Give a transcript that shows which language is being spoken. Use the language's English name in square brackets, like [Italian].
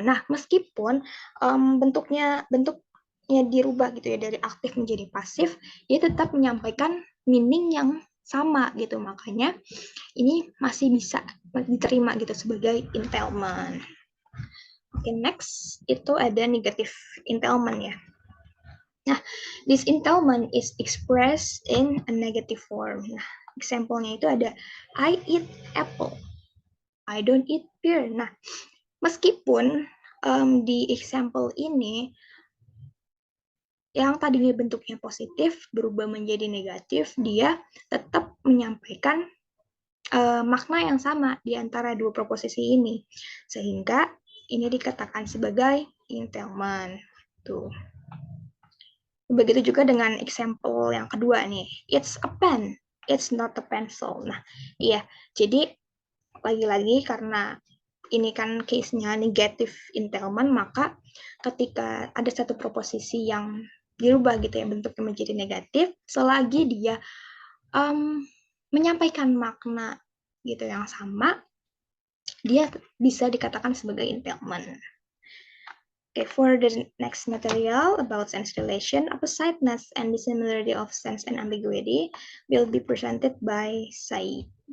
[Indonesian] Nah, meskipun bentuknya dirubah gitu ya dari aktif menjadi pasif, dia tetap menyampaikan meaning yang sama gitu. Makanya ini masih bisa diterima gitu sebagai entailment. Oke, next itu ada negative entailment ya. [English] Nah, this entailment is expressed in a negative form. [Indonesian] Nah, example-nya itu ada [English] I eat apple, I don't eat pear. [Indonesian] Nah, meskipun di example ini yang tadinya bentuknya positif berubah menjadi negatif, dia tetap menyampaikan makna yang sama di antara dua proposisi ini, sehingga ini dikatakan sebagai entailment. Tuh. Begitu juga dengan example yang kedua nih, [English] it's a pen, it's not a pencil. [Indonesian] Nah, iya, jadi lagi-lagi karena ini kan case-nya negative entailment, maka ketika ada satu proposisi yang dirubah gitu ya bentuknya menjadi negatif, selagi dia menyampaikan makna gitu yang sama, dia bisa dikatakan sebagai entailment. [English] Okay, for the next material about sense relation, oppositeness and dissimilarity of sense and ambiguity will be presented by Sai.